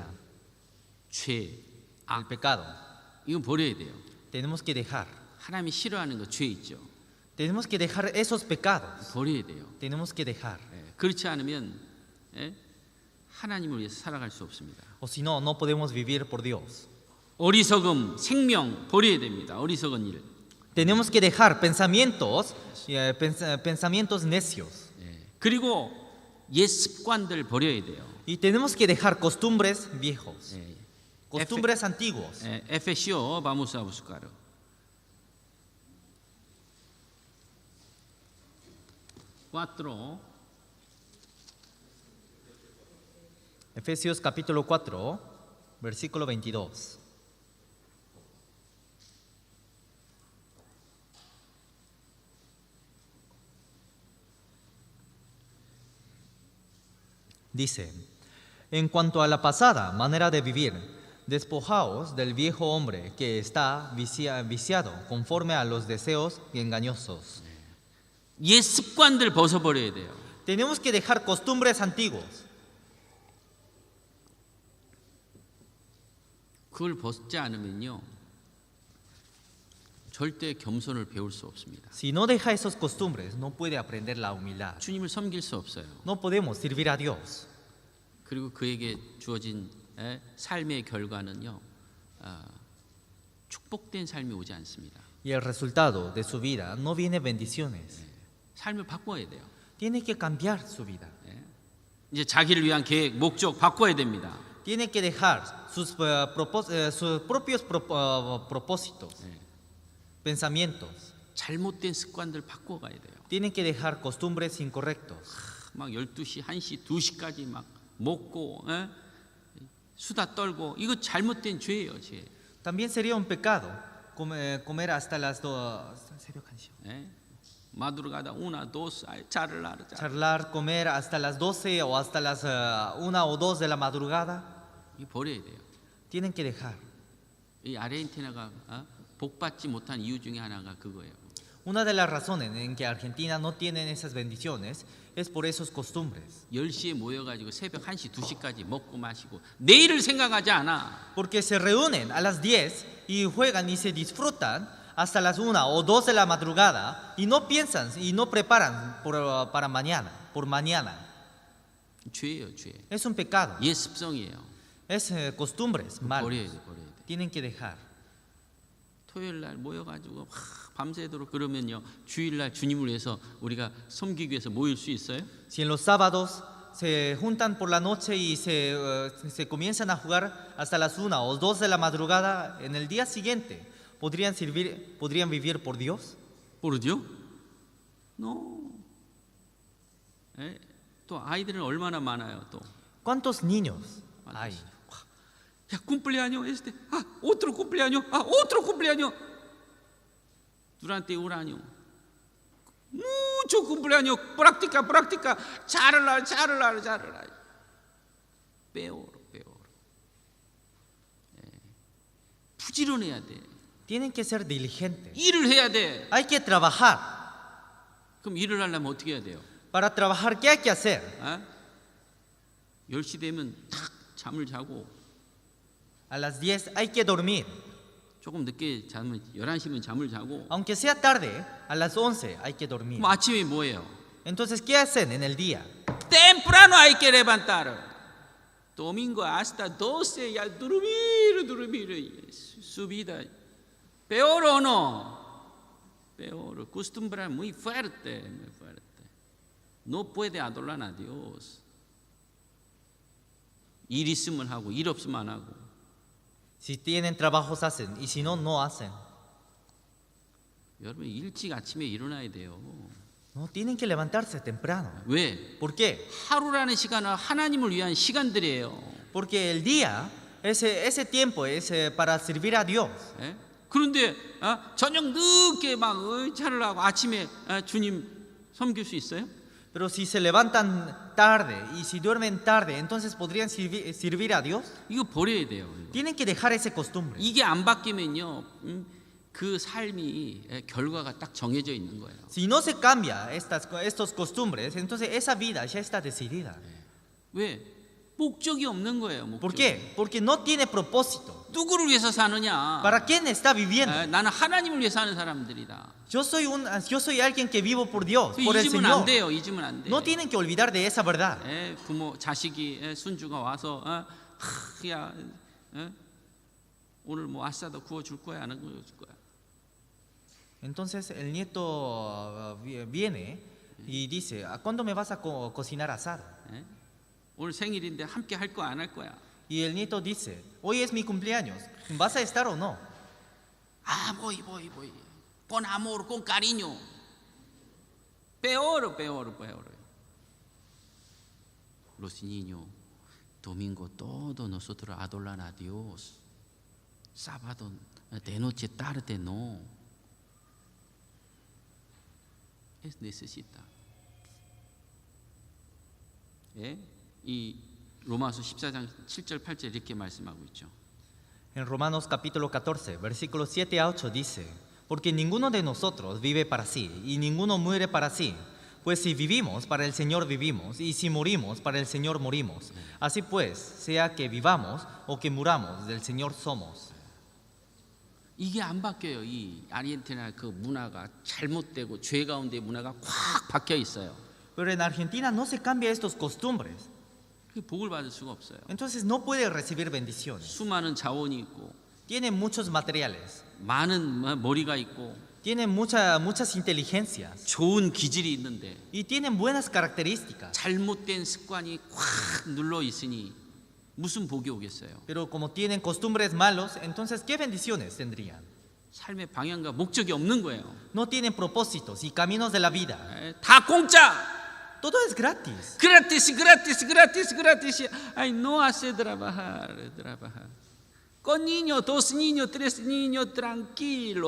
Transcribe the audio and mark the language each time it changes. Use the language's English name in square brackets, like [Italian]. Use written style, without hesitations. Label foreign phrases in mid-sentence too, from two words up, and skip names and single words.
[Korean] 죄, [Spanish] El pecado. [Korean] 이건 버려야 돼요. [Spanish] Tenemos que dejar. [Korean] 하나님이 싫어하는 거 죄 있죠. [Spanish] Tenemos que dejar esos pecados. [Korean] 버려야 돼요. [Spanish] Tenemos que dejar. [Korean] 그렇지 않으면 하나님을 위해서 살아갈 수 없습니다. [Spanish] O si no, no podemos vivir por Dios. [Korean] 어리석음, 생명 버려야 됩니다. 어리석은 일. [Spanish] Tenemos que dejar pensamientos necios. [Korean] 그리고 옛 습관들 버려야 돼요. [Spanish] Y tenemos que dejar costumbres viejos. [Korean] 예. [Spanish] Costumbres antiguos. Efesio, vamos a buscar. Efesios capítulo 4, versículo 22. Dice: En cuanto a la pasada manera de vivir, despojaos del viejo hombre que está viciado conforme a los deseos engañosos. [Korean] 옛 습관들 벗어버려야 돼요. [Spanish] Tenemos que dejar costumbres antiguos. [Korean] 그걸 벗지 않으면요, 절대 겸손을 배울 수 없습니다. [Spanish] Si no deja esas costumbres, no puede aprender la humildad. [Korean] 주님을 섬길 수 없어요. [Spanish] No podemos servir a Dios. [Korean] 그리고 그에게 주어진 삶의 결과는요, 축복된 삶이 오지 않습니다. [Spanish] Y el resultado de su vida no viene bendiciones. [Korean] 삶을 바꿔야 돼요. [Spanish] Tiene que cambiar su vida. [Korean] 이제 자기를 위한 계획, 목적 바꿔야 됩니다. [Spanish] Tiene que dejar sus propios propósitos, pensamientos. [Korean] 잘못된 습관들 바꿔가야 돼요. [Spanish] Tiene que dejar costumbres incorrectos. [Korean] 막 12시, 1시, 2시까지 막 먹고 수다 떨고 이거 잘못된 죄예요, 죄. [Spanish] También sería un pecado comer hasta las 2. madrugada 1, 2, charlar. Charlar, comer hasta las 12 o hasta las 1 o 2 de la madrugada. [Korean] 이 버려야 돼요. [Spanish] Tienen que dejar. [Korean] 이 아르헨티나가 복 받지 못한 이유 중에 하나가 그거예요. [Spanish] Una de las razones en que Argentina no tiene esas bendiciones es por esas costumbres. [Korean] 10시에 모여가지고 새벽 1시, 2시까지 먹고 마시고 내일을 생각하지 않아. [Spanish] Porque se reúnen a las 10 y juegan y se disfrutan hasta las 1 o 2 de la madrugada y no piensan y no preparan por mañana. [Korean] 죄예요, 죄. [Spanish] Es un pecado. [Korean] 옛 습성이에요. [Spanish] Es costumbres malas. [Korean] 버려야 돼, 버려야 돼. [Spanish] Tienen que dejar. [Korean] 토요일 날 모여가지고 밤새도록 그러면요, 주일날 주님을 위해서 우리가 섬기기 위해서 모일 수 있어요? [Spanish] Si en los sábados se juntan por la noche y se comienzan a jugar hasta las 1 o 2 de la madrugada, en el día siguiente, ¿podrían vivir por Dios? [Korean] 모르죠? No. 또 아이들은 얼마나 많아요, 또. [Spanish] ¿Cuántos niños hay? Ya cumpleaños este, otro cumpleaños, otro cumpleaños. Durante un año, mucho cumpleaños, práctica, charla. Peor. [Korean] 부지런해야 돼. [Spanish] Tienen que ser diligentes. [Korean] 일을 해야 돼. [Spanish] Hay que trabajar. [Korean] 그럼 일을 하려면 어떻게 해야 돼요? [Spanish] Para trabajar, ¿qué hay que hacer? [Korean] 10시 되면 탁 잠을 자고 [Spanish] A las 10 hay que dormir. [Korean] 조금 늦게 자면 11시면 잠을 자고 [Spanish] Aunque sea tarde, a las 11 hay que dormir. [Korean] 그럼 아침에 뭐예요? [Spanish] Entonces, ¿qué hacen en el día? Temprano hay que levantar. Domingo hasta 12 ya dormir. Su vida. Peor o no. Peor. Acostumbrar muy fuerte. No puede adorar a Dios. [Korean] 일 있으면 하고 일 없으면 안 하고. [Spanish] Si tienen trabajos, hacen. Y si no, no hacen. [Korean] 여러분 일찍 아침에 일어나야 돼요. [Spanish] No, tienen que levantarse temprano. [Korean] 왜? [Spanish] ¿Por qué? [Korean] 하루라는 시간은 하나님을 위한 시간들이에요. [Spanish] Porque el día, ese tiempo es para servir a Dios. [Korean] 예? 그런데 저녁 늦게 막 차를 하고 아침에 주님 섬길 수 있어요? [Spanish] Pero si se levantan tarde y si duermen tarde, entonces podrían servir a Dios. [Korean] 이거 버려야 돼요. 이거. [Spanish] Tienen que dejar esa costumbre. [Korean] 이게 안 바뀌면요, 그 삶이 결과가 딱 정해져 있는 거예요. [Spanish] Si no se cambia estos costumbres, entonces esa vida ya está decidida. [Korean] 왜? 목적이 없는 거예요. 목적. [Spanish] ¿Por qué? Porque no tiene propósito. [Korean] 누구를 위해서 사느냐? [Spanish] ¿Para quién está viviendo? [Korean] 나는 하나님을 위해 사는 사람들이다. [Spanish] Yo soy alguien que vivo por Dios, por el [Korean] 잊으면 안 [Spanish] Señor. [Korean] 돼요. 잊으면 안 돼. [Spanish] No tienen que olvidar de esa verdad. [Korean] 부모 자식이 순주가 와서 야 오늘 뭐 아싸도 구워줄 거야 안 구워줄 거야. [Spanish] Entonces el nieto viene y dice, ¿a cuándo me vas a cocinar asado? [Korean] 오늘 생일인데 함께 할 거야 안 할 거야? [Spanish] Y el nieto dice, hoy es mi cumpleaños, ¿vas a estar o no? voy. Con amor, con cariño. Peor. Los niños, domingo todos nosotros adoran a Dios. Sábado de noche tarde no. Es necesita. [Korean] 이 로마서 14장 7절 8절 이렇게 말씀하고 있죠. [Spanish] En Romanos capítulo 14, versículos 7 a 8 dice, porque ninguno de nosotros vive para sí y ninguno muere para sí. Pues si vivimos, para el Señor vivimos, y si morimos, para el Señor morimos. Así pues, sea que vivamos o que muramos, del Señor somos. [Korean] 이게 안 바뀌어요. 이 아르헨티나 그 문화가 잘못되고 죄 가운데 문화가 꽉 박혀 있어요. [Spanish] Pero en Argentina no se cambia estos costumbres. [Korean] 그 복을 받을 수가 없어요. [Spanish] Entonces no puede recibir bendiciones. [Korean] 수많은 자원이 있고 [Spanish] Tiene muchos materiales, [Korean] 많은 머리가 있고 [Spanish] tiene muchas inteligencias [Korean] 좋은 기질이 있는데 [Spanish] y tienen buenas características. [Korean] 잘못된 습관이 꽉 눌러 있으니 무슨 복이 오겠어요? [Spanish] Pero como tienen costumbres malos, entonces ¿qué bendiciones tendrían? [Korean] 삶의 방향과 목적이 없는 거예요. [Spanish] No tienen propósitos y caminos de la vida. [Korean] 다 공짜. [Spanish] Todo es gratis. Gratis. Ay, no hace trabajar. Con niños, 2 niños, 3 niños, tranquilo.